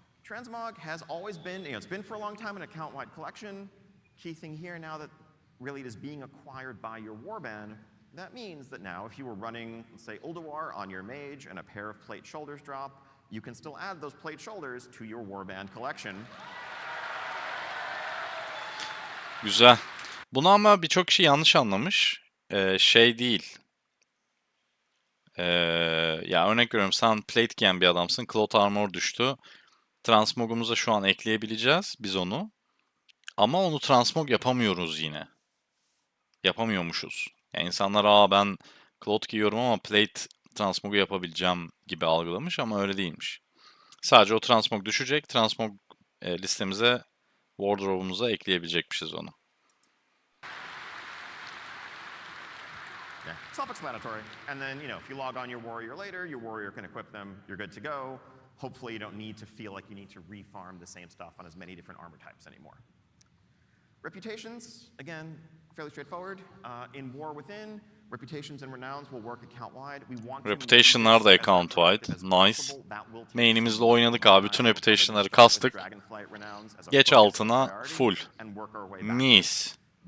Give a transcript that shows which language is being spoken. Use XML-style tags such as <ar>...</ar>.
<en>Transmog has always been, it's been for a long time an account-wide collection. Key thing here now that really it is being acquired by your warband. That means that now if you were running, let's say, Ulduar on your mage and a pair of plate shoulders drop, you can still add those plate shoulders to your warband collection.</en> <tr>Güzel. Bunu ama birçok kişi yanlış anlamış. Şey değil. Ya örnek veriyorum sen plate giyen bir adamsın. Cloth Armor düştü. Transmog'umuza şu an ekleyebileceğiz biz onu. Ama onu transmog yapamıyoruz yine. Yapamıyormuşuz. Yani insanlar ben cloth giyiyorum ama plate transmog'u yapabileceğim gibi algılamış ama öyle değilmiş. Sadece o transmog düşecek. Transmog listemize, wardrobe'umuza ekleyebilecekmişiz onu.</tr> <en>Yeah, self-explanatory. And then, if you log on your warrior later, your warrior can equip them, you're good to go. Hopefully you don't need to feel like you need to refarm the same stuff on as many different armor types anymore. Reputations, again, fairly straightforward. In War Within, reputations and renowns will work account-wide.</en> <tr>Reputation'lar da account-wide. Nice. Main'imizle oynadık abi. Bütün reputation'ları kastık. Geç altına full. Mis.</tr>